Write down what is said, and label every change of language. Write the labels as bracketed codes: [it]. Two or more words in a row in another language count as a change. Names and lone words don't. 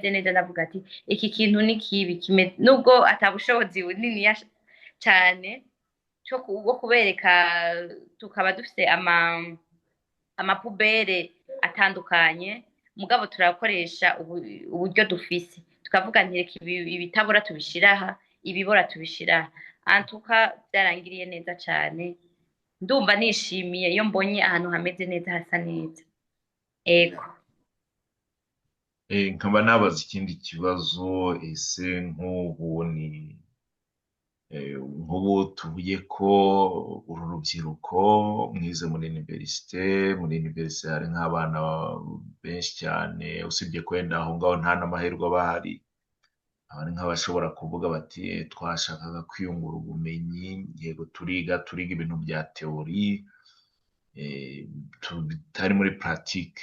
[rn] neza ndavuga ati iki kintu ni kibi nubwo atabushobozi bunini cane cyo kubereka tukaba dufite amapubere atandukanye mugabo turakoresha uburyo dufise tukavuga ntireka ibitabora tubishiraha ibibora tubishiraha antuka byarangiriye neza cane ndumva nishimiye iyo mbonye ahantu hameze neza hasa neza ego [rw] nkaba nabaza ikindi kibazo ese nk'ubu tuvuye ko uru rubyiruko mwize muri universite hari nk'abana benshi cyane usibye kwenda aho ngaho nta n'amahirwe aba ahari abari nk'abashobora kuvuga bati twashakaga kwiyungura ubumenyi, yego turiga ibintu bya teori bitari muri puratike.